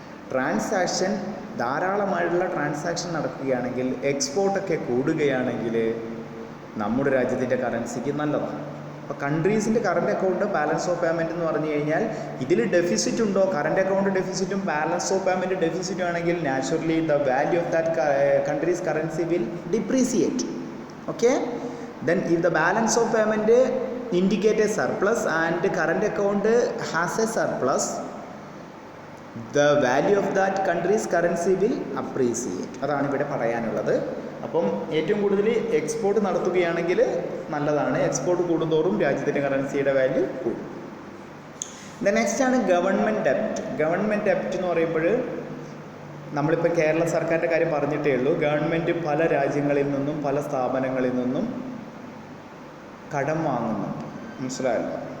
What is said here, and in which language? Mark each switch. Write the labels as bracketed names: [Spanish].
[Malayalam] Transaction, ധാരാളമായിട്ടുള്ള transaction നടക്കുകയാണെങ്കിൽ, എക്സ്പോർട്ടൊക്കെ കൂടുകയാണെങ്കിൽ നമ്മുടെ രാജ്യത്തിൻ്റെ കറൻസിക്ക് നല്ലതാണ്. അപ്പോൾ കൺട്രീസിൻ്റെ current account, balance of payment എന്ന് പറഞ്ഞു കഴിഞ്ഞാൽ ഇതിൽ ഡെഫിസിറ്റ് ഉണ്ടോ, current account ഡെഫിസിറ്റും balance of payment ഡെഫിസിറ്റും ആണെങ്കിൽ [English] Naturally the value of that country's currency will depreciate. Okay, then if the balance of payment indicate a surplus and current account has a surplus, the value of that country's currency will appreciate. [Malayalam] അതാണ് ഇവിടെ പറയാനുള്ളത്. അപ്പം ഏറ്റവും കൂടുതൽ export നടത്തുകയാണെങ്കിൽ നല്ലതാണ്, export കൂടുന്തോറും രാജ്യത്തിൻ്റെ കറൻസിയുടെ വാല്യൂ കൂടും. നെക്സ്റ്റ് ആണ് ഗവൺമെൻറ് ഡെപ്റ്റ്. ഗവൺമെൻറ് ഡെപ്റ്റ് എന്ന് പറയുമ്പോൾ നമ്മളിപ്പോൾ കേരള സർക്കാരിൻ്റെ കാര്യം പറഞ്ഞിട്ടേ ഉള്ളൂ. ഗവൺമെൻറ് പല രാജ്യങ്ങളിൽ നിന്നും പല സ്ഥാപനങ്ങളിൽ നിന്നും കടം വാങ്ങുന്നുണ്ട്, മനസ്സിലായല്ലോ.